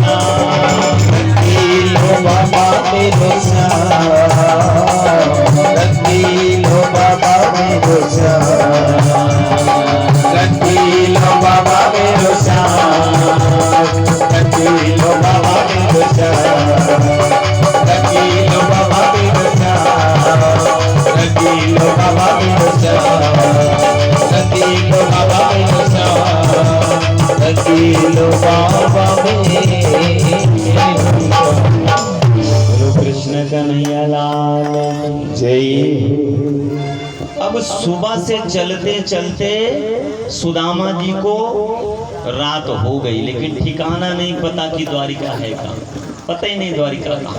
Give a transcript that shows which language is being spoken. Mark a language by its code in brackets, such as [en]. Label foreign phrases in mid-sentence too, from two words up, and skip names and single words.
[hi] रंगीलो बाबा मेरो श्याम, रंगीलो बाबा मेरो श्याम, रंगीलो बाबा मेरो श्याम, रंगीलो बाबा मेरो श्याम, रंगीलो बाबा मेरो श्याम, रंगीलो बाबा मेरो श्याम, रंगीलो बाबा मेरो श्याम, रंगीलो बाबा बोलो कृष्ण कन्हैया लाल जय। अब सुबह से चलते चलते सुदामा जी को रात हो गई, लेकिन ठिकाना नहीं पता कि द्वारिका है कहाँ, पता ही नहीं द्वारिका कहाँ।